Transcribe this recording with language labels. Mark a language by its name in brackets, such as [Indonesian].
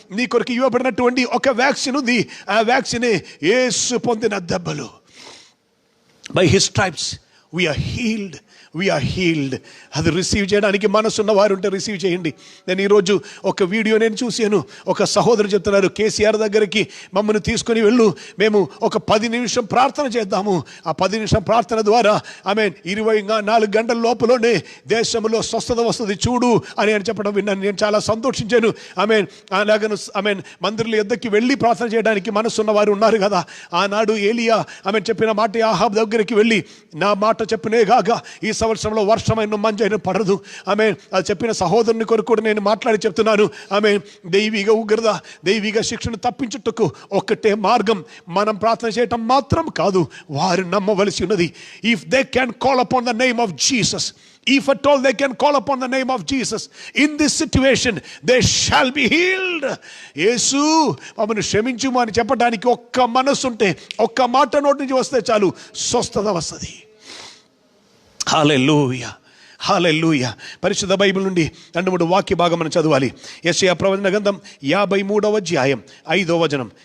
[Telugu] నీ కొరకు ఇవ్వబడినటువంటి ఒక వ్యాక్సిన్ ఉంది, ఆ వ్యాక్సినే యేసు పొందిన దెబ్బలు. [English] By his stripes we are healed, we are healed. [Telugu] అది రిసీవ్ చేయడానికి మనసున్న వారు ఉంటే రిసీవ్ చేయండి. నేను ఈరోజు ఒక వీడియో నేను చూశాను, ఒక సహోదరు చెప్తున్నారు, కేసీఆర్ దగ్గరికి మమ్మల్ని తీసుకొని వెళ్ళు, మేము ఒక 10 నిమిషం ప్రార్థన చేద్దాము, ఆ 10 నిమిషం ప్రార్థన ద్వారా 24 గంటల లోపలనే దేశంలో స్వస్థత వస్తుంది చూడు అని చెప్పడం విన్నాను. నేను చాలా సంతోషించాను. అలాగను మందిరంలో ఎద్దరికి వెళ్ళి ప్రార్థన చేయడానికి మనసున్న వారు ఉన్నారు కదా. ఆనాడు ఏలియా చెప్పిన మాట, ఆహాబ్ దగ్గరికి వెళ్ళి నా మాట చెప్పినే గాక ఈ సంవత్సరంలో వర్షమైన మంజైన పడదు. అది చెప్పిన సహోదరుని కొరకు కూడా నేను మాట్లాడి చెప్తున్నాను. దైవిక ఉగ్రత, దైవిక శిక్షను తప్పించుటకు ఒక్కటే మార్గం, మనం ప్రార్థన చేయటం మాత్రం కాదు, వారు నమ్మవలసి ఉన్నది. [English] If they can call upon the name of Jesus, if at all they can call upon the name of Jesus in this situation, they shall be healed. [Telugu] యేసు మమ్మల్ని క్షమించుము అని చెప్పడానికి ఒక్క మనసు ఉంటే, ఒక్క మాట నోటి నుంచి వస్తే చాలు, స్వస్థత వస్తుంది. హల్లెలూయా, హల్లెలూయా. పరిశుద్ధ బైబిల్ నుండి 2-3 వాక్య భాగం మనం చదవాలి. యెషయా ప్రవచన గ్రంథం 53వ అధ్యాయం 5వ వచనం.